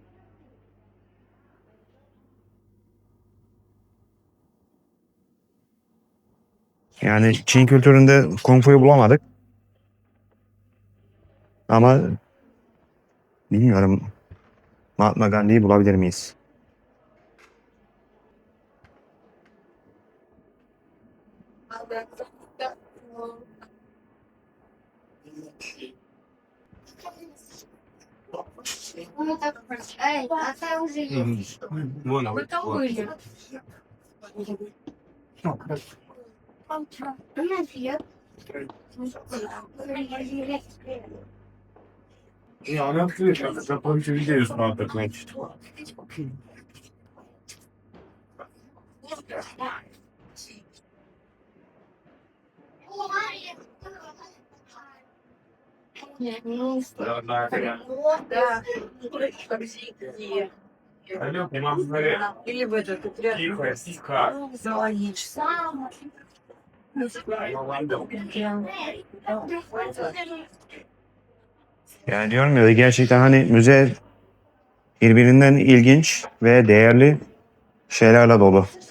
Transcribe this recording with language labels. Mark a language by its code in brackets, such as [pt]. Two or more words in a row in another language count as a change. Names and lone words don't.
[tr] Yani Çin kültüründe Kung Fu'yu bulamadık. Ama bilmiyorum Mahatma Gandhi'yi bulabilir miyiz? [ru] Эй, а ты уже есть. Вы кого или? Привет. [de] Ja, natürlich. Da habe ich Videos mal begleitet. [ru] Да. Или в этот [tr] Yani diyorum ya gerçekten hani müze birbirinden ilginç ve değerli şeylerle dolu.